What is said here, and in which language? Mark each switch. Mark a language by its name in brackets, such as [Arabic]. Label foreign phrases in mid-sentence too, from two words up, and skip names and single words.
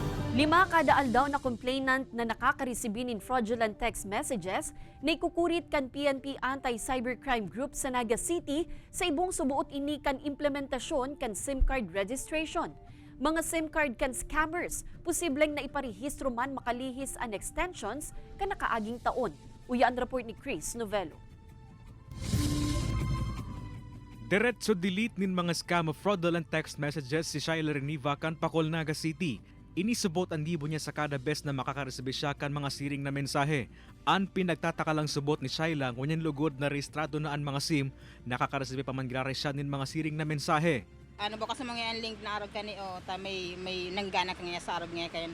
[Bikol] 5 kada aldaw na complainant na nakakaresibin in [English] fraudulent text messages [Bikol] na ikukurit kan PNP Anti-Cybercrime Group sa Naga City sa ibong subuot ini kan implementasyon kan SIM card registration. Mga SIM card kan scammers, posibleng na iparehistro man makalihis an extensions kan nakaaging taon. Uya ang report ni Chris Novello. Diretso delete nin mga [English] scam of fraudulent text messages [Bikol] si Shaila Reniva kan Pakol, Naga City. Inisubot ang libo niya sa kada bes na makakaresebe siya kan mga siring na mensahe. Ang pinagtataka lang subot ni Shaila ngunyan lugod na rehistrado na ang mga SIM, nakakaresebe pa man grare siya nin mga siring na mensahe. Ano ba kasi mga link na arog kani o ta may nanggana ka nga sa arog nga kayan.